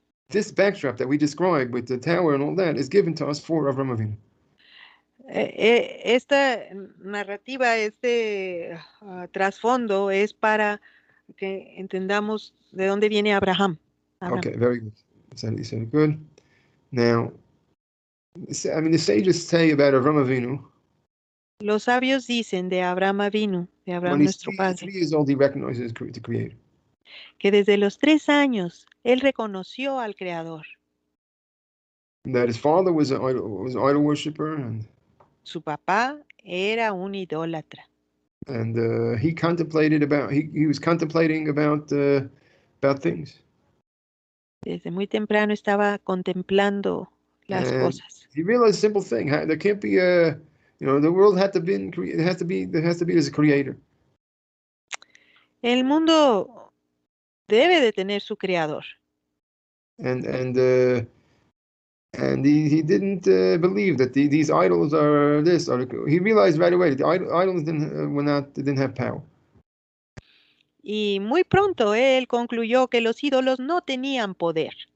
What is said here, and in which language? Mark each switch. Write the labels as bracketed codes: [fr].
[en] This backdrop that we described with the tower and all that is given to us for Avraham Avinu. [es] Esta narrativa, este trasfondo es para que entendamos de dónde viene Abraham. [en] Okay, very good. So good. Now, I mean, the sages say about Avraham Avinu. [es] Los sabios dicen de Abraham Avinu, de Abraham [en] When he's [es] nuestro padre, [en] 3 years old, he recognizes the Creator. [es] que desde los 3 años él reconoció al Creador. [en] That his father was an idol worshiper, and [es] su papá era un idólatra. [en] And he contemplated about he was contemplating about things. [es] Desde muy temprano estaba contemplando las cosas. [en] He realized a simple thing: there can't be the world had to be there has to be a creator. [es] El mundo debe de tener su creador. [en] And he didn't believe that these idols are this. He realized right away that the idols didn't have power. [es] Y muy pronto él concluyó que los ídolos no tenían poder.